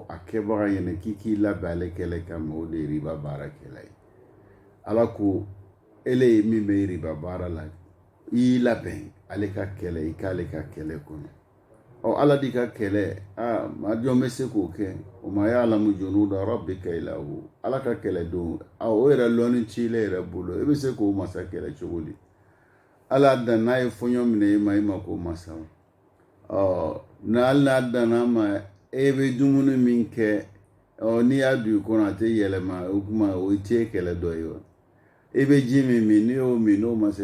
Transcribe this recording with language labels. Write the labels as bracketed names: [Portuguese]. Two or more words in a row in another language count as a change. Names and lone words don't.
[Bambara] a kɛbaga ɲɛna k'i k'i labɛn ale kɛlɛ kama o de ye riba baarakɛla ye Ala ko ele ye min bɛ riba baara la i y'i labɛn ale ka kɛlɛ i k'ale ka kɛlɛ kɔnɔ Ala di ka kɛlɛ maa jɔn bɛ se k'o kɛ o ma [Arabic] يعلم جنود ربك إلا هو [Bambara] Ala ka kɛlɛ don o yɛrɛ lɔnni ci la yɛrɛ bolo e bɛ se k'o masa kɛlɛ cogo di Ala dan n'a ye fɔɲɔ minɛ e ma k'o masa n'a danna ma e bɛ dumuni min kɛ n'i y'a dun i kɔnɔ a tɛ yɛlɛma o kuma o tɛ kɛlɛ dɔ ye wa e bɛ ji min n'i y'o min n'o ma